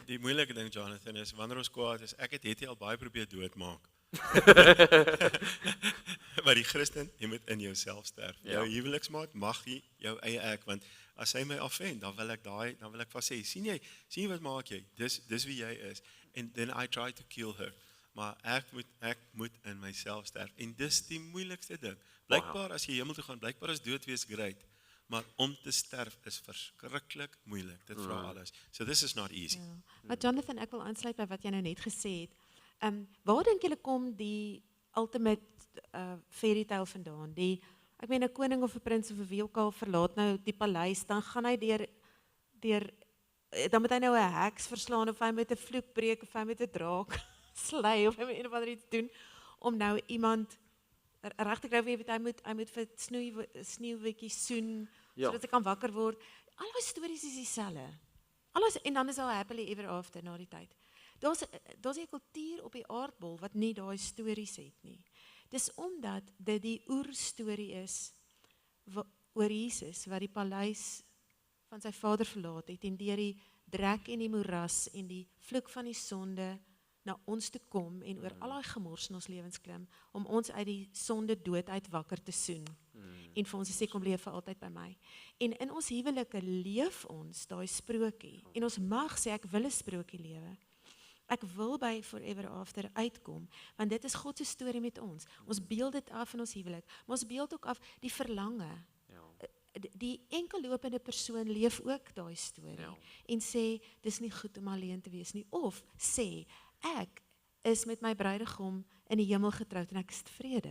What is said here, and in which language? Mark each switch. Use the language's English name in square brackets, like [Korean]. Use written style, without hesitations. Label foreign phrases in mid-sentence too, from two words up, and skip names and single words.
[Afrikaans] Die moeilike ding, Jonathan, is wanneer ons kwaad is, ek het al baie probeer doodmaak. Maar die Christen, jy moet in jouself sterf. Jou huweliksmaat mag jy jou eie ek, want as hy my afvent, dan wil ek vas sê, sien jy wat maak jy? Dis wie jy is. [English] And then I try to kill her. [Afrikaans] Maar ek moet in myself sterf. En dis die moeilikste ding. Blykbaar as jy hemel toe gaan, blykbaar is dood wees great. Maar om te sterf is verskriklik moeilik. Dit vra alles. [English] So this is not easy. [Afrikaans] Ja. Maar Jonathan, ek wil aansluit by wat jy nou net gesê het. Waar dink julle kom die [English] ultimate fairy tale [Afrikaans] vandaan? Ek meen 'n koning of 'n prins of 'n wie ook al verlaat nou die paleis, dan gaan hy deur dan moet hy nou 'n heks verslaan of hy met 'n vloek breek of hy met 'n draak slay of hy met een of ander iets doen om nou iemand reg te kry, weet hy moet vir sneeuwwitjie soen sodat hy kan wakker word. Al die stories is dieselfde. En dan is al [English] happily ever after [Afrikaans] na die tyd. Daar's 'n kultuur op die aardbol wat nie daai stories het nie. Dis omdat dit die oerstorie is oor Jesus wat die paleis van sy vader verlaat het en deur die drek en die moeras en die vloek van die sonde na ons te kom en oor al daai gemors in ons lewens klim om ons uit die sonde dood uit wakker te soen en vir ons te sê kom leef vir altyd by my. En in ons huwelike leef ons daai sprokie en ons mag sê ek wil 'n sprokie lewe. Ek wil by [English] forever after [Afrikaans] uitkom, want dit is God se storie met ons. Ons beeld dit af in ons huwelik, maar ons beeld ook af die verlange. Die enkellopende persoon leef ook daai storie en sê dis nie goed om alleen te wees nie, of sê ek is met my bruidegom in die hemel getroud en ek is tevrede.